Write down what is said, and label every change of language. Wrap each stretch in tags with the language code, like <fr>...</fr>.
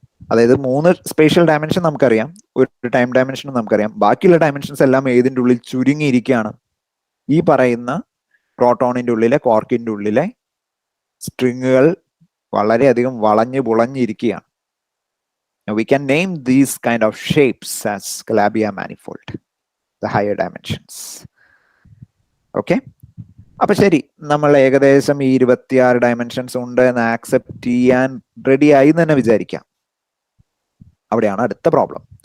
<ml>അതായത് 3 spatial dimension നമുക്കറിയാം, ഒരു ടൈം ഡയമെൻഷനും നമുക്കറിയാം, ബാക്കിയുള്ള ഡയമെൻഷൻസ് എല്ലാം ഏതിൻ്റെ ഉള്ളിൽ ചുരുങ്ങിയിരിക്കുകയാണ്? ഈ പറയുന്ന പ്രോട്ടോണിന്റെ ഉള്ളിലെ ക്വാർക്കിന്റെ ഉള്ളിലെ സ്ട്രിങ്ങുകൾ വളരെയധികം വളഞ്ഞു പുളഞ്ഞിരിക്കുകയാണ്.</ml> <en>We can name these kind of shapes as Calabi-Yau manifold, the higher dimensions. Okay?</en> <ml>അപ്പൊ ശരി, നമ്മൾ ഏകദേശം ഈ 26 ഡയമെൻഷൻസ് ഉണ്ട് എന്ന് ആക്സെപ്റ്റ് ചെയ്യാൻ റെഡി ആയി എന്ന് തന്നെ വിചാരിക്കാം. അവിടെയാണ് അടുത്ത പ്രോബ്ലം.</ml>